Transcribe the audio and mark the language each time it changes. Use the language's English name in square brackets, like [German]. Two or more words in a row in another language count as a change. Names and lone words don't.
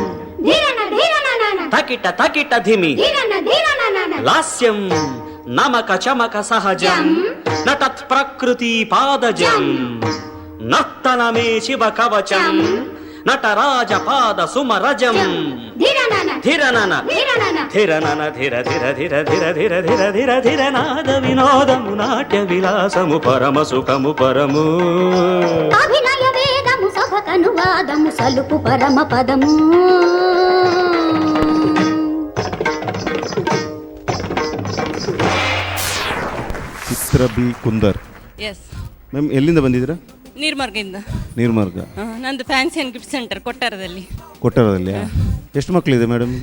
[Telugu] తకిట తకిట ధిమి లాస్యం నమక చమక సహజం నతత్ ప్రకృతి పాదజం నర్తనమే శివ కవచం నటరాజ పాద సుమరజం ధిరనన ధిరనన ధిర ధిర ధిర ధిర ధిర ధిర ధిర ధిర నాద వినోదము నాట్య విలాసము పరమ సుఖము పరము అభినయ వేదము సభకనువాదము సలుపు పరమ పదము. [Kannada] ಚಿತ್ರ ಬಿ ಕುಂದರ್. ಎಸ್ ಮ್ಯಾಮ್ ಎಲ್ಲಿಂದ ಬಂದಿದ್ದೀರಾ? ನೀರ್ಮಾರ್ಗದಿಂದ. ನೀರ್ಮಾರ್ಗ. ನಂದು ಫ್ಯಾನ್ಸಿ ಆ್ಯಂಡ್ ಗಿಫ್ಟ್ ಸೆಂಟರ್ ಕೊಟ್ಟಾರದಲ್ಲಿ. ಕೊಟ್ಟಾರದಲ್ಲಿ ಎಷ್ಟು ಮಕ್ಕಳಿದೆ ಮೇಡಮ್ಗೆ?